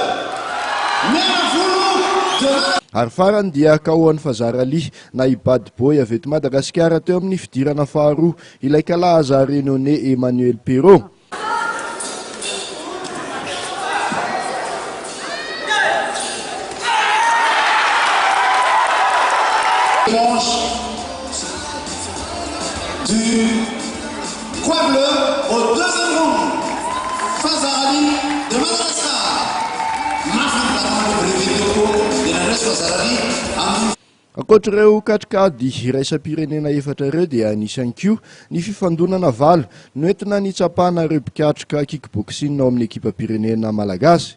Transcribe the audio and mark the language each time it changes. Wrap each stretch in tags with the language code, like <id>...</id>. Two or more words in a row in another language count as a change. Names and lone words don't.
<mg>Ary farany dia Kaoan'ny Fazarali na i Bad Boy avy eto Madagasikara teo amin'ny fidirana faharoa ilay kalaza réunionnais Emmanuel Perrault.</mg> <fr>Du coin bleu au deuxième round, Fazarali de Madagascar.</fr> <mg>Ankoatr'ireo katrikady iraisam-pirenena efatra ireo dia anisany koa ny fifandonana valo noentina nitsapana ireo mpikatroka kickboxing ao amin'ny ekipam-pirenena malagasy.</mg>